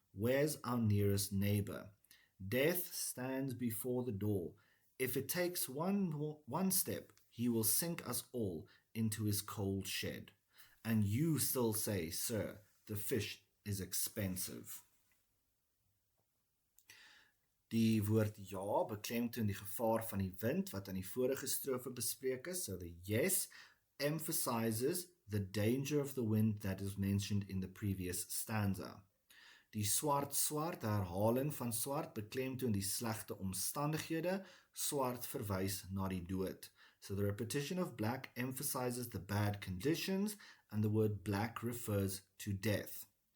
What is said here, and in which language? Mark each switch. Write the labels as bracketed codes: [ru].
[en] Where's our nearest neighbor? Death stands before the door. If it takes one step, he will sink us all into his cold shed. And you still say, sir, the fish is expensive. [af] Die woord ja beklemtoon die gevaar van die wind wat aan die vorige strofe bespreek is. [en] So the yes emphasizes the danger of the wind that is mentioned in the previous stanza. [af] Die swart, herhaling van swart, beklemtoon die slegte omstandighede, swart verwys na die dood. [en] So the repetition of black emphasizes the bad conditions, and the word black refers to death.